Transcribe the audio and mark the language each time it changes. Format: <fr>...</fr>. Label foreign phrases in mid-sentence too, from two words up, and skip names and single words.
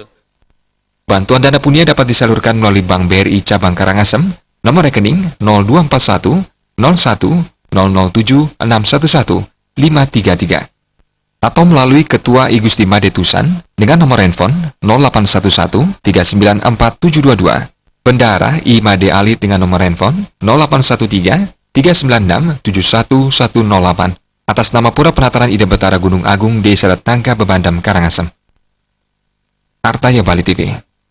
<id>Bantuan dana punya dapat disalurkan melalui Bank BRI Cabang Karangasem, nomor rekening 0241 01 007 611 533, atau melalui Ketua I Gusti Madetusan dengan nomor handphone 0811 394 722, Bendahara I Made Alit dengan nomor handphone 0813 396 71108, atas nama Pura Penataran Ide Betara Gunung Agung Desa Datangka Bebandem Karangasem. Artaya Bali TV.</id>